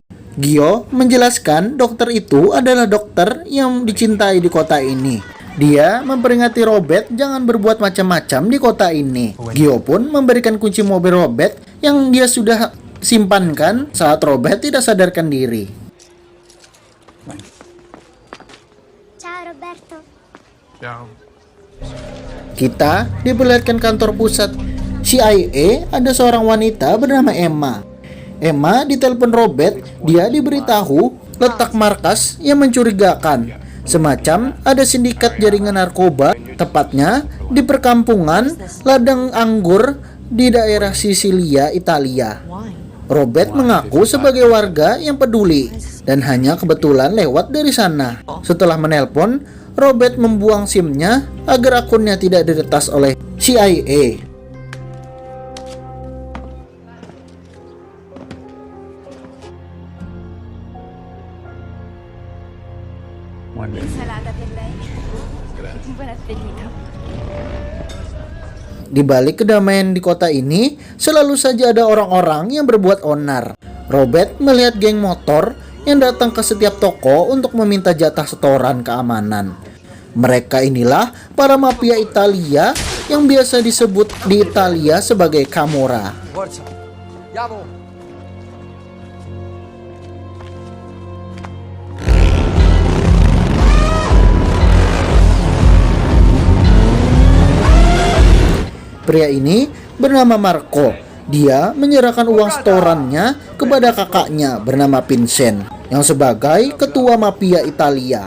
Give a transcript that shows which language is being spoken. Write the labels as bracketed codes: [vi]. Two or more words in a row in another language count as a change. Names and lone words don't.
[id] Gio menjelaskan dokter itu adalah dokter yang dicintai di kota ini. Dia memperingati Robert jangan berbuat macam-macam di kota ini. Gio pun memberikan kunci mobil Robert yang dia sudah simpankan saat Robert tidak sadarkan diri. [it] Ciao Roberto. Ciao. [id] Kita diperlihatkan kantor pusat CIA. Ada seorang wanita bernama Emma. Emma ditelepon Robert. Dia diberitahu letak markas yang mencurigakan, semacam ada sindikat jaringan narkoba, tepatnya di perkampungan ladang anggur di daerah Sisilia, Italia. Robert mengaku sebagai warga yang peduli dan hanya kebetulan lewat dari sana. Setelah menelpon, Robert membuang SIM-nya agar akunnya tidak diretas oleh CIA. [it] Insalata per lei. Buon appetito. [id] Di balik kedamaian di kota ini, selalu saja ada orang-orang yang berbuat onar. Robert melihat geng motor yang datang ke setiap toko untuk meminta jatah setoran keamanan. Mereka inilah para mafia Italia yang biasa disebut di Italia sebagai Camorra. [it] Forza. Andiamo. [id] Pria ini bernama Marco. Dia menyerahkan uang setorannya kepada kakaknya bernama Vincent yang sebagai ketua mafia Italia.